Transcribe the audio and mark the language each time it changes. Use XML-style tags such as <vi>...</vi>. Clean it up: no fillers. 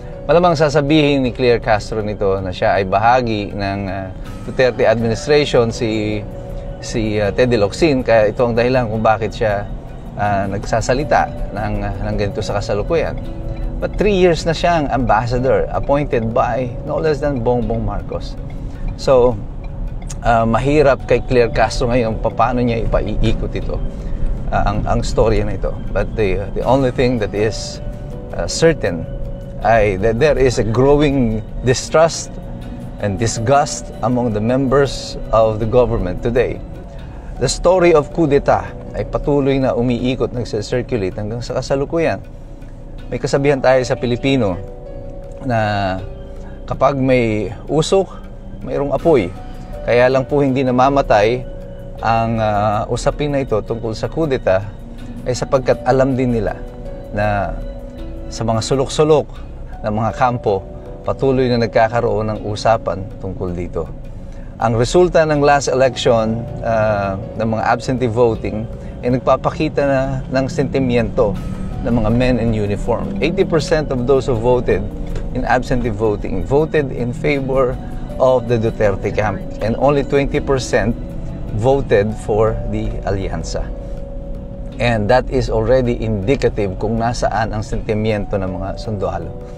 <tl>Malamang sasabihin ni Claire Castro nito na siya ay bahagi ng Duterte administration, si Teddy Locsin, kaya ito ang dahilan kung bakit siya nagsasalita ng ganito sa kasalukuyan.</tl> <en>But 3 years</en> <tl>na siyang</tl> <en>ambassador appointed by no less than Bongbong Marcos.</en> <tl>So, mahirap kay Claire Castro ngayon paano niya ipaiikot ito, ang storya na ito.</tl> <en>But the only thing that is certain ay that there is a growing distrust and disgust among the members of the government today. The story of</en> <tl>coup d'etat ay patuloy na umiikot, nagsa-circulate hanggang sa kasalukuyan. May kasabihan tayo sa Pilipino na kapag may usok, mayroong apoy. Kaya lang po hindi namamatay ang usapin na ito tungkol sa coup d'etat ay sapagkat alam din nila na sa mga sulok-sulok ng mga kampo, patuloy na nagkakaroon ng usapan tungkol dito. Ang resulta ng last election ng mga absentee voting ay nagpapakita na ng sentimiento ng mga men in uniform.</tl> <en>80% of those who voted in absentee voting voted in favor of the Duterte camp, and only 20% voted for the alyansa. And that is already indicative</en> <tl>kung nasaan ang sentimiento ng mga sundalo.</tl>